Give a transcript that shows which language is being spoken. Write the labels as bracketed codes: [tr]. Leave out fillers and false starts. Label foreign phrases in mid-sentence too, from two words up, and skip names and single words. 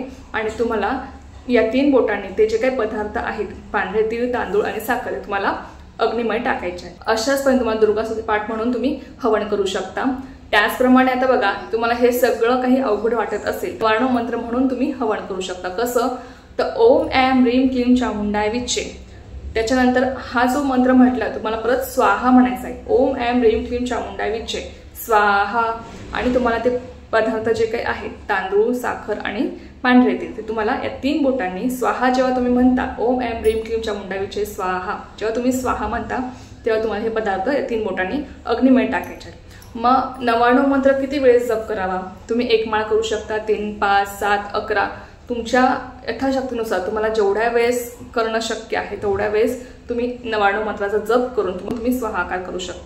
[mr] आणि तुम्हाला या 3 बोटांनी ते जे काही पदार्थ आहेत, पांढरे तीळ, तांदूळ आणि साखर, तुम्हाला अग्नीमध्ये टाकायचे आहे। अशाच पण तुम्हाला दुर्गा स्तोत्र पाठ म्हणून तुम्ही हवन करू शकता। त्याचप्रमाणे आता बघा, तुम्हाला हे सगळं काही अवघड वाटत असेल, 99 मंत्र म्हणून तुम्ही हवन करू शकता। कसं तर [sa] ओम ऐं ह्रीं क्लीं चामुंडाय विचे, [mr] त्याच्यानंतर हा जो मंत्र म्हटला तुम्हाला परत स्वाहा म्हणायचा आहे। [sa] ओम ऐं ह्रीं क्लीं चामुंडाय विचे स्वाहा। [mr] आणि तुम्हाला ते पदार्थ जे काही आहेत, तांदूळ, साखर आणि पांढरे तीळ, ते तुम्हाला या 3 बोटांनी स्वाहा जेव्हा तुम्ही म्हणता, [sa] ओम ऐं ह्रीं क्लीं चामुंडाय विचे स्वाहा, [mr] जेव्हा तुम्ही स्वाहा म्हणता तेव्हा तुम्हाला हे पदार्थ या 3 बोटांनी अग्नीमध्ये टाकायचे। मग 99 मंत्र किती वेळेस जप करावा? तुम्ही 1 माळ करू शकता, 3, 5, 7, 11 तुमच्या यथाशक्तीनुसार तुम्हाला जेवढ्या वेळेस करणं शक्य आहे तेवढ्या वेळेस तुम्ही 99 मंत्राचा जप करून तुम्ही स्वाहाकार करू शकता।